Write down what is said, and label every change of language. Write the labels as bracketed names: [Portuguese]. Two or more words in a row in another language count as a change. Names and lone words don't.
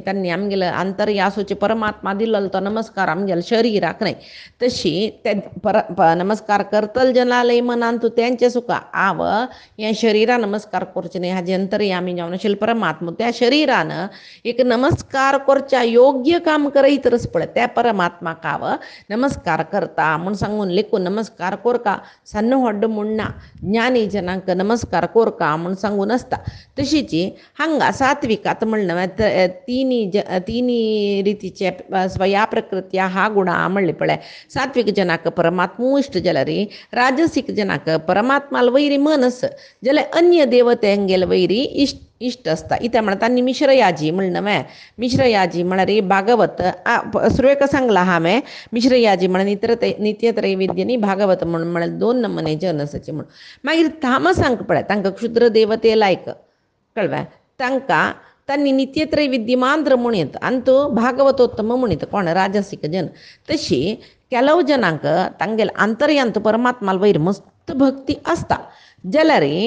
[Konkani] तांणी आमगेले आंतर्यासोचे परमात्मा दिल्लो तो नमस्कार आमगेल्या शरिराक न्ही तशी ते नमस्कार करतले जनालय मनान तूं तेंचे सुका आव हें शरिरान नमस्कार करचें न्ही हाजे अंतर्यामी जावन आशिल्ले परमात्मा त्या शरिरान एक नमस्कार करच्या योग्य काम करयतरच पळय त्या परमात्माक आव नमस्कार करता म्हणून सांगून लेखून नमस्कार कोरका सन्न व्हड्ड म्हणना ज्ञानी जनांक नमस्कार कोरका म्हणून सांगून आसता तशीची हांगा सात्विकात म्हणणं तिनी रितीचे [Sanskrit] स्वया प्रकृत्या [Konkani] हा गुणा म्हणले पळय सात्विक जनाक परमात्मो इश्ट जाल्यार राजसीक जनाक परमात्माला वैरी मनस जाल्यार अन्य देवतेंगेल वैरी इष्ट असता इथे म्हणटा मिश्रयाजी म्हणणं मिश्रयाजी म्हळ्यार भागवत सुरेख सांगला हांवें मिश्रयाजी म्हण नित्यत्रैविद्यनी भागवत म्हण दोन नमने जनसाचे म्हणून मागीर तामसांक पळय तांकां क्षुद्र देवते लायक कळवा तांकां तांणी नित्यत्रैविद्य मांद्र म्हणीत आनी तो भागवतोत्तम म्हणीत कोण राजसीक जन तशी केलव जनांक तांगेले आंतर्यांत परमात्माला वयर मस्त भक्ती आसता जाल्यार